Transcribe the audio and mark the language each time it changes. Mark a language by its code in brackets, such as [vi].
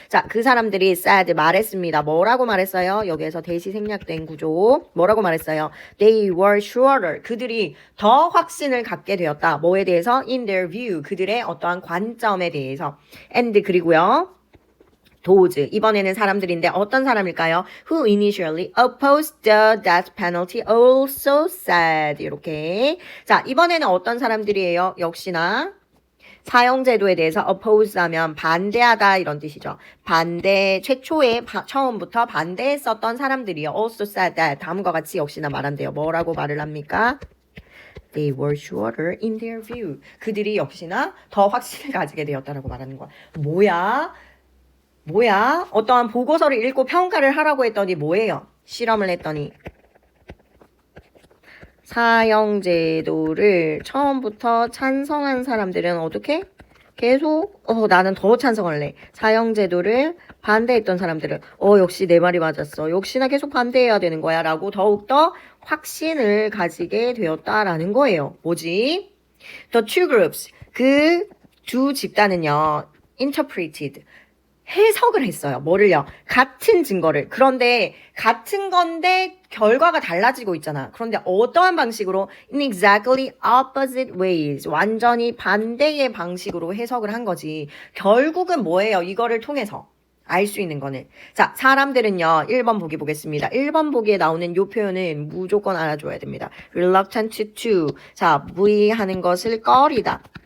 [ko] 자, 그 사람들이 said 말했습니다. 뭐라고 말했어요? 여기에서 대시 생략된 구조. 뭐라고 말했어요? [en] They were surer. [ko] 그들이 더 확신을 갖게 되었다. 뭐에 대해서? [en] in their view. [ko] 그들의 어떠한 관점에 대해서. [en] and [ko] 그리고요. [en] those. [ko] 이번에는 사람들인데 어떤 사람일까요? [en] Who initially opposed the death penalty also said. [ko] 이렇게. 자, 이번에는 어떤 사람들이에요? 역시나 사형제도에 대해서 oppose 하면 반대하다 이런 뜻이죠. 반대, 최초에 처음부터 반대했었던 사람들이요. [en] also said that. [ko] 다음과 같이 역시나 말한대요. 뭐라고 말을 합니까? [en] They were surer in their view. [ko] 그들이 역시나 더 확신을 가지게 되었다라고 말하는 거야. 뭐야? 어떠한 보고서를 읽고 평가를 하라고 했더니 뭐예요? 실험을 했더니 사형제도를 처음부터 찬성한 사람들은 어떻게? 계속 나는 더 찬성할래. 사형제도를 반대했던 사람들은 역시 내 말이 맞았어. 역시나 계속 반대해야 되는 거야 라고 더욱더 확신을 가지게 되었다라는 거예요. 뭐지? [en] The two groups. [ko] 그 두 집단은요. interpreted. 해석을 했어요. 뭐를요? 같은 증거를. 그런데 같은 건데 결과가 달라지고 있잖아. 그런데 어떠한 방식으로 [en] in exactly opposite ways. [ko] 완전히 반대의 방식으로 해석을 한 거지. 결국은 뭐예요? 이거를 통해서 알 수 있는 거는. 자, 사람들은요. 1번 보기 보겠습니다. 1번 보기에 나오는 이 표현은 무조건 알아줘야 됩니다. [en] reluctant to. [ko] 자, 무의하는 것을 꺼리다.